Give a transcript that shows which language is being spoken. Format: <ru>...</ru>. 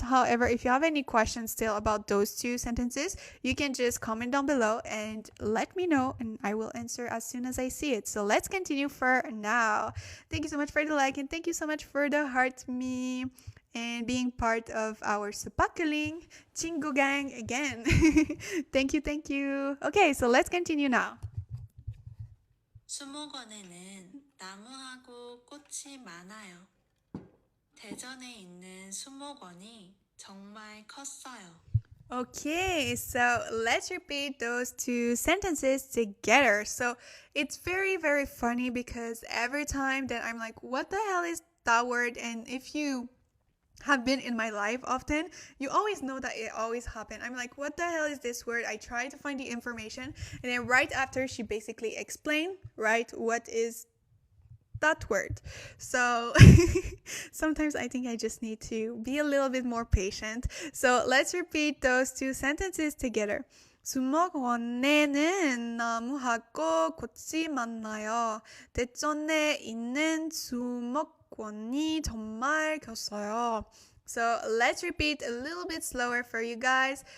<en>However, if you have any questions still about those two sentences, you can just comment down below and let me know, and I will answer as soon as I see it. So let's continue for now. Thank you so much for the like, and thank you so much for the heart me and being part of our Supakuling 친구 gang again. Thank you, thank you. Okay, so let's continue now.</en> <ko>수목원에는 나무하고 꽃이 많아요. 대전에 있는 수목원이 정말 컸어요.</ko> <en>Okay, so let's repeat those two sentences together. So it's very, very funny because every time that I'm like, what the hell is that word? And if you have been in my life often, you always know that it always happened. I'm like, what the hell is this word? I try to find the information, and then right after she basically explained, right, what is that word. So sometimes I think I just need to be a little bit more patient. So let's repeat those two sentences together.</en> <ko>수목원에는 나무하고 꽃이 많아요. 대전에 있는 수목원이 정말 컸어요.</ko> <en>So let's repeat a little bit slower for you guys.</en>